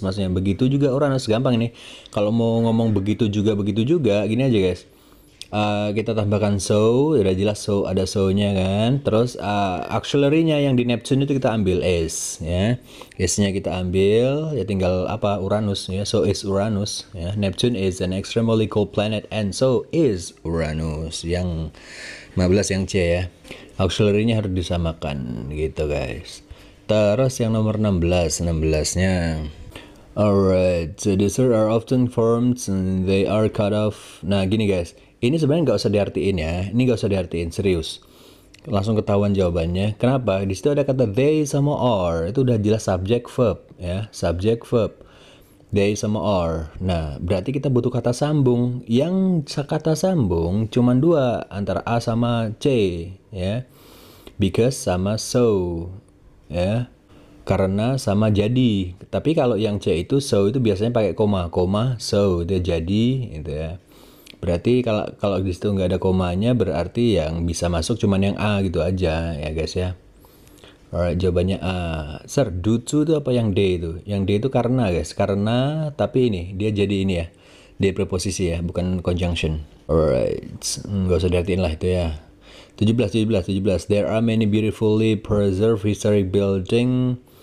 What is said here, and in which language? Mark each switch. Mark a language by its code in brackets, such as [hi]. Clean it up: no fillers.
[id] Maksudnya begitu juga Uranus. Gampang ini. Kalau mau ngomong begitu juga gini aja guys. Kita tambahkan so, udah jelas so, ada so-nya kan. Terus auxiliary-nya yang di Neptune itu kita ambil is ya. Is-nya kita ambil, ya tinggal apa, Uranus ya. [en] So is Uranus ya. Neptune is an extremely cold planet and so is Uranus. [id] Yang 15 yang C ya. Auxiliary-nya harus disamakan gitu guys. Terus yang nomor 16-nya [en] alright, so these are often formed and they are cut off. [id] Nah gini guys, ini sebenarnya nggak usah diartiin ya, ini nggak usah diartiin, serius. Langsung ketahuan jawabannya. Kenapa? Di situ ada kata they sama are, itu udah jelas subject verb ya, subject verb. They sama are. Nah, berarti kita butuh kata sambung. Yang kata sambung cuma dua, antara A sama C ya. Because sama so ya. Karena sama jadi. Tapi kalau yang C itu so itu biasanya pakai koma, so itu jadi gitu ya. Berarti kalau di situ nggak ada komanya, berarti yang bisa masuk cuman yang A gitu aja ya guys ya. Alright, jawabannya A. Sir, due to itu apa yang D itu? Yang D itu karena guys, karena, tapi ini dia jadi ini ya, D preposisi ya, bukan conjunction. Alright, nggak usah diartiin lah itu ya. 17. [en] There are many beautifully preserved historic building.